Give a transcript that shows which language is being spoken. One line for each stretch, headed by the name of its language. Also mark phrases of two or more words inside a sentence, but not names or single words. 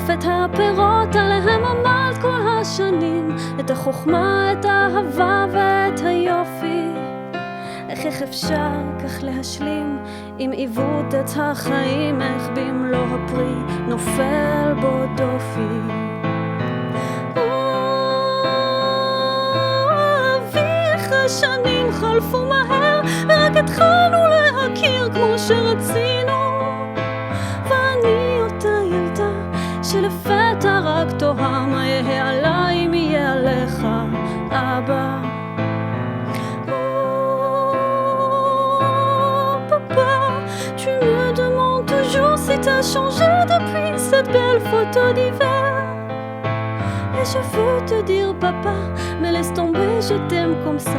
Hebrew: את הפירות עליהם עמלת כל השנים את החוכמה, את האהבה ואת היופי איך אפשר כך להשלים עם עיוות את החיים איך במלוא הפרי נופל בו דופי השנים חלפו מהר, ורק התחלנו להכיר כמו שרצינו. ואני אותה ילדה שלפתע רק תוהה מה יהיה עליי אם יהיה עליך אבא.
French: Tu me demandes toujours si t'as changé depuis cette belle photo d'hiver. Et je veux te dire papa, mais laisse tomber, je t'aime comme ça.